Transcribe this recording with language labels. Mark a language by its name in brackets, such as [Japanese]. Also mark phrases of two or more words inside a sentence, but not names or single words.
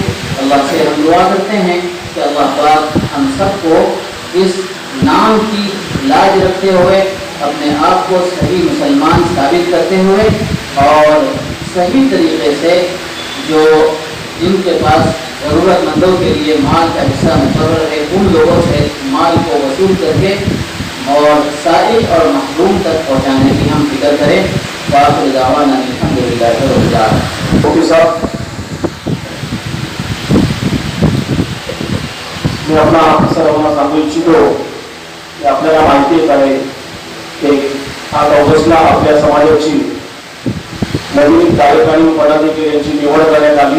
[Urdu] اللہ سے ہم دعا کرتے ہیں کہ اللہ پاک ہم سب کو اس نام کی لاج رکھتے ہوئے، اپنے آپ کو صحیح مسلمان ثابت کرتے ہوئے، اور صحیح طریقے سے جو جن کے پاس ضرورت مندوں کے لیے مال کا حصہ مقرر ہے ان لوگوں سے مال کو وصول کر کے اور سائل اور محروم تک پہنچانے کی ہم فکر کریں. [Arabic] وآخر دعوانا الحمدللہ رب العالمین. [Urdu] مفتی صاحب [Marathi] मी आपला सर्वांना सांगू इच्छितो की आपल्याला माहितीच आहे की 8 ऑगस्टला आपल्या समाजाची नवीन कार्यकारी पदाधिकारी यांची निवड करण्यात आली.